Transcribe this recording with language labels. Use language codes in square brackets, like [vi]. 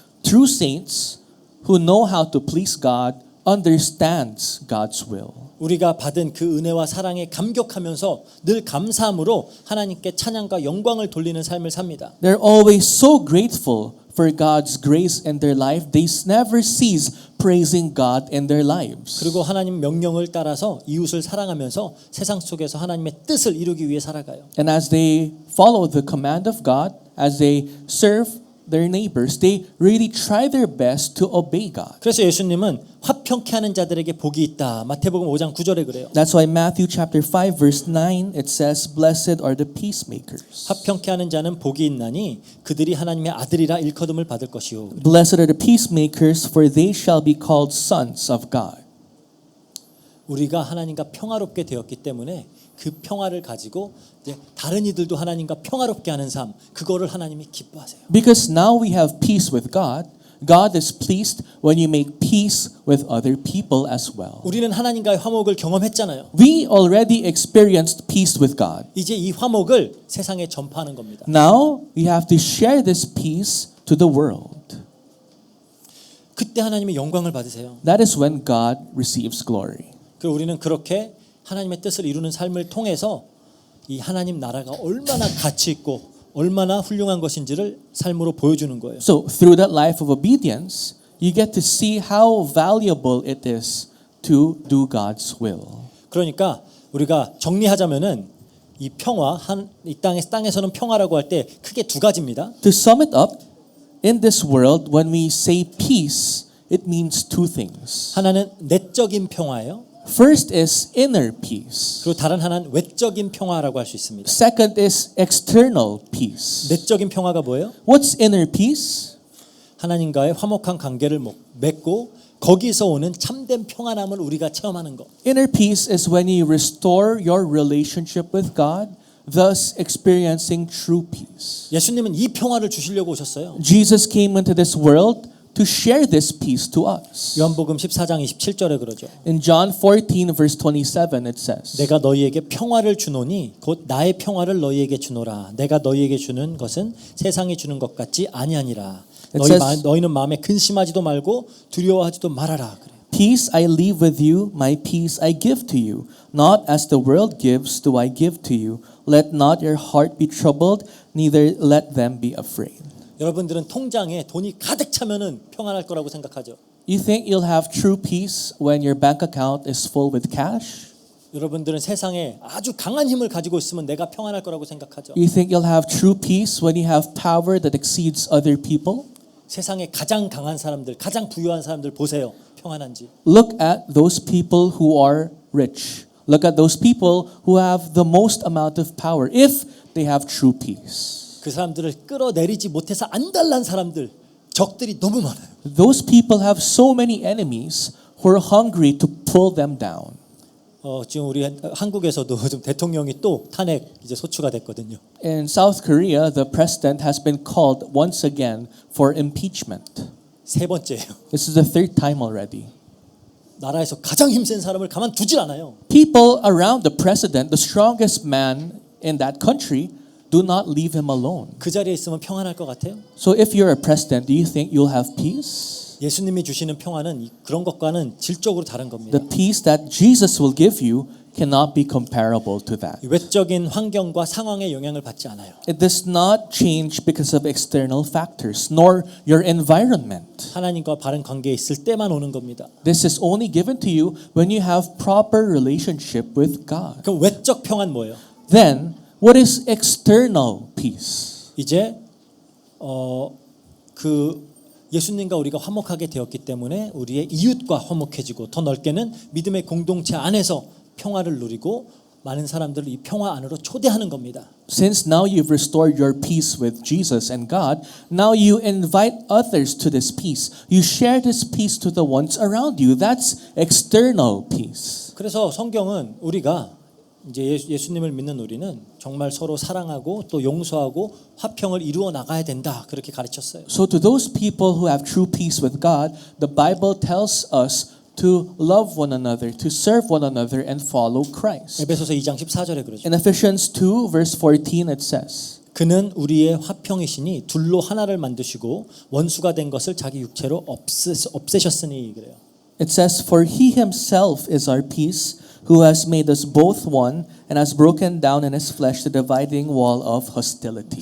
[en] True saints who know how to please God understands God's will. [ko] 우리가 받은 그 은혜와 사랑에 감격하면서 늘 감사함으로 하나님께 찬양과 영광을 돌리는 삶을 삽니다. [en] They're always so grateful for God's grace in their life. They never cease praising God in their lives. [ko] 그리고 하나님 명령을 따라서 이웃을 사랑하면서 세상 속에서 하나님의 뜻을 이루기 위해 살아가요. [en] And as they follow the command of God, as they serve their neighbors, they really try their best to obey God. [ko] 그래서 예수님은 화평케 하는 자들에게 복이 있다. 마태복음 5장 9절에 그래요. [en] That's why Matthew chapter 5 verse 9 it says, "Blessed are the peacemakers." [ko] 화평케 하는 자는 복이 있나니 그들이 하나님의 아들이라 일컬음을 받을 것이요. [en] Blessed are the peacemakers, for they shall be called sons of God. [ko] 우리가 하나님과 평화롭게 되었기 때문에 그 평화를 가지고 이제 다른 이들도 하나님과 평화롭게 하는 삶, 그거를 하나님이 기뻐하세요. [en] Because now we have peace with God, God is pleased when you make peace with other people as well. [ko] 우리는 하나님과의 화목을 경험했잖아요. [en] We already experienced peace with God. [ko] 이제 이 화목을 세상에 전파하는 겁니다. [en] Now we have to share this peace to the world. [ko] 그때 하나님의 영광을 받으세요. [en] That is when God receives glory. [ko] 그리고 우리는 그렇게 하나님의 뜻을 이루는 삶을 통해서 이 하나님 나라가 얼마나 가치 있고 얼마나 훌륭한 것인지를 삶으로 보여주는 거예요. [en] So through that life of obedience, you get to see how valuable it is to do God's will. [ko] 그러니까 우리가 정리하자면은 이 평화, 이 땅에서는 평화라고 할 때 크게 두 가지입니다. [en] To sum it up, in this world, when we say peace, it means two things. [ko] 하나는 내적인 평화예요. [en] First is inner peace. [ko] 그리고 다른 하나는 외적인 평화라고 할 수 있습니다. [en] Second is external peace. [ko] 내적인 평화가 뭐예요? [en] What's inner peace? [ko] 하나님과의 화목한 관계를 맺고 거기서 오는 참된 평안함을 우리가 체험하는 것. [en] Inner peace is when you restore your relationship with God, thus experiencing true peace. [ko] 예수님은 이 평화를 주시려고 오셨어요. [en] Jesus came into this world to share this peace to us. [ko] 요한복음 14장 27절에 그러죠. [en] In John 14 verse 27 it says, [ko] 내가 너희에게 평화를 주노니 곧 나의 평화를 너희에게 주노라. 내가 너희에게 주는 것은 세상이 주는 것 같지 아니하니라. 너희는 마음에 근심하지도 말고 두려워하지도 말아라. 그래. [en] Peace I leave with you, my peace I give to you. Not as the world gives do I give to you. Let not your heart be troubled, neither let them be afraid. [ko] 여러분들은 통장에 돈이 가득 차면은 평안할 거라고 생각하죠. [en] You think you'll have true peace when your bank account is full with cash? [ko] 여러분들은 세상에 아주 강한 힘을 가지고 있으면 내가 평안할 거라고 생각하죠. [en] You think you'll have true peace when you have power that exceeds other people? [ko] 세상에 가장 강한 사람들, 가장 부유한 사람들 보세요. 평안한지. [en] Look at those people who are rich. Look at those people who have the most amount of power if they have true peace. [ko] 그 사람들을 끌어내리지 못해서 안달난 사람들 적들이 너무 많아요. [en] Those people have so many enemies who are hungry to pull them down. [ko] 지금 우리 한국에서도 좀 대통령이 또 탄핵 이제 소추가 됐거든요. [en] In South Korea, the president has been called once again for impeachment. [ko] 세 번째예요. [en] This is the third time already. [ko] 나라에서 가장 힘센 사람을 가만두질 않아요. [en] People around the president, the strongest man in that country, do not leave him alone. [ko] 그 자리에 있으면 평안할 것 같아요? [en] So if you're a president, do you think you'll have peace? [ko] 예수님이 주시는 평안은 그런 것과는 질적으로 다른 겁니다. [en] The peace that Jesus will give you cannot be comparable to that. [ko] 외적인 환경과 상황의 영향을 받지 않아요. [en] It does not change because of external factors, nor your environment. [ko] 하나님과 바른 관계에 있을 때만 오는 겁니다. [en] This is only given to you when you have proper relationship with God. [ko] 그럼 외적 평안 뭐예요? [en] Then, what is external peace? [ko] 이제 그 예수님과 우리가 화목하게 되었기 때문에 우리의 이웃과 화목해지고 더 넓게는 믿음의 공동체 안에서 평화를 누리고 많은 사람들을 이 평화 안으로 초대하는 겁니다. [en] Since now you've restored your peace with Jesus and God, now you invite others to this peace. You share this peace to the ones around you. That's external peace. [ko] 그래서 성경은 우리가 이제 예수님을 믿는 우리는 정말 서로 사랑하고 또 용서하고 화평을 이루어 나가야 된다 그렇게 가르쳤어요. [en] So to those people who have true peace with God, the Bible tells us to love one another, to serve one another and follow Christ. [ko] 에베소서 2장 14절에 그러죠. [en] In Ephesians 2 verse 14 it says, [ko] 그는 우리의 화평이시니 둘로 하나를 만드시고 원수가 된 것을 자기 육체로 없애셨으니 그래요. [en] it says, For he himself is our peace, who has made us both one and has broken down in his flesh the dividing wall of hostility.